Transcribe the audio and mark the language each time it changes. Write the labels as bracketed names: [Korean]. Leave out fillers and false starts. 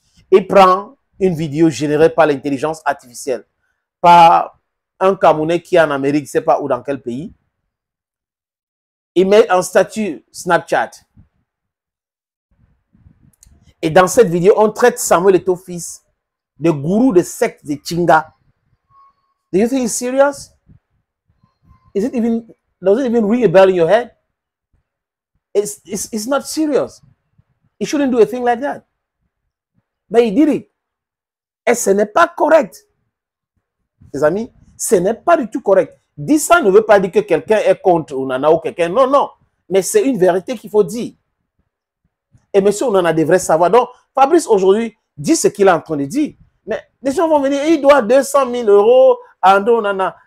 [French] Il prend une vidéo générée par l'intelligence artificielle, par un Camerounais qui est en Amérique, je ne sais pas où, dans quel pays. Il met un statut Snapchat. Et dans cette vidéo, on traite Samuel Eto'o-Fils de gourou de secte de Chinga. [English] Do you think it's serious? Does it even ring a bell in your head? It's not serious. He shouldn't do a thing like that. But he did it. [French] Et ce n'est pas correct. Les amis, ce n'est pas du tout correct. Dire ça ne veut pas dire que quelqu'un est contre Onana ou quelqu'un. Non, non. Mais c'est une vérité qu'il faut dire. Et M. Onana devrait savoir. Donc, Fabrice aujourd'hui dit ce qu'il est en train de dire. Mais les gens vont venir, il doit 200 000 € à André Onana.